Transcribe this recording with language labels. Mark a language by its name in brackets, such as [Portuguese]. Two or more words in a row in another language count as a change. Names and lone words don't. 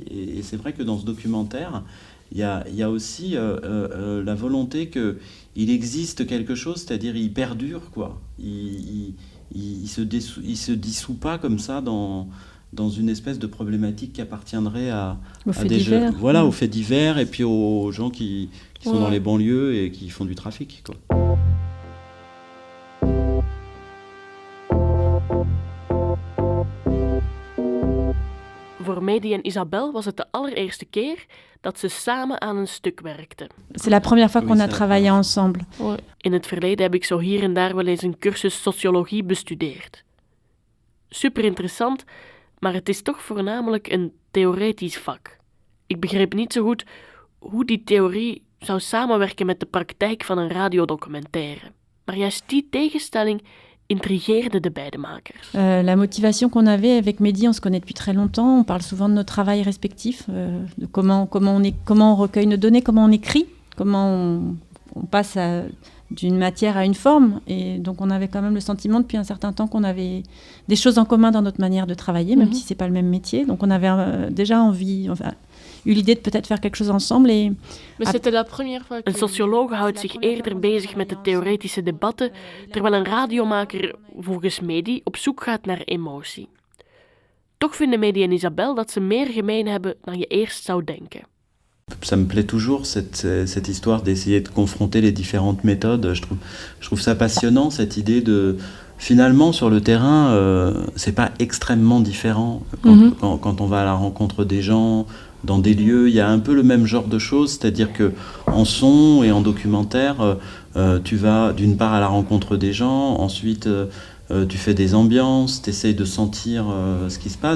[French] Et c'est vrai que dans ce documentaire, il y a aussi la volonté qu'il existe quelque chose, c'est-à-dire il perdure, quoi. Il se dissout pas comme ça dans une espèce de problématique qui appartiendrait aux faits divers et puis aux gens qui sont dans les banlieues et qui font du trafic, quoi. [Dutch] Voor Mehdi en Isabelle was het de allereerste keer dat ze samen aan een stuk werkten. [French] C'est la première fois qu'on a travaillé ensemble. [Dutch] In het verleden heb ik zo hier en daar wel eens een cursus sociologie bestudeerd. Super interessant, maar het is toch voornamelijk een theoretisch vak. Ik begreep niet zo goed hoe die theorie zou samenwerken met de praktijk van een radiodocumentaire. Maar juist die tegenstelling intrigeerde de beide makers. [French] La motivation qu'on avait avec Mehdi, on se connaît depuis très longtemps, on parle souvent de nos travails respectifs, de comment on recueille nos données, comment on écrit, comment on passe d'une matière à une forme. Et donc on avait quand même le sentiment depuis un certain temps qu'on avait des choses en commun dans notre manière de travailler, même si c'est pas le même métier. Donc on avait déjà eu l'idée de peut-être faire quelque chose ensemble. [Dutch] Een socioloog houdt zich eerder bezig met de theoretische debatten, terwijl een radiomaker volgens Mehdi op zoek gaat naar emotie. Toch vinden Mehdi en Isabelle dat ze meer gemeen hebben dan je eerst zou denken. [French] Ça me plaît toujours, cette histoire d'essayer de confronter les différentes méthodes. Je trouve ça passionnant, cette idée de... Finalement, sur le terrain, c'est pas extrêmement différent. Quand on va à la rencontre des gens, dans des lieux, il y a un peu le même genre de choses, c'est-à-dire que en son et en documentaire, tu vas d'une part à la rencontre des gens, ensuite tu fais des ambiances, tu essayes de sentir ce qui se passe.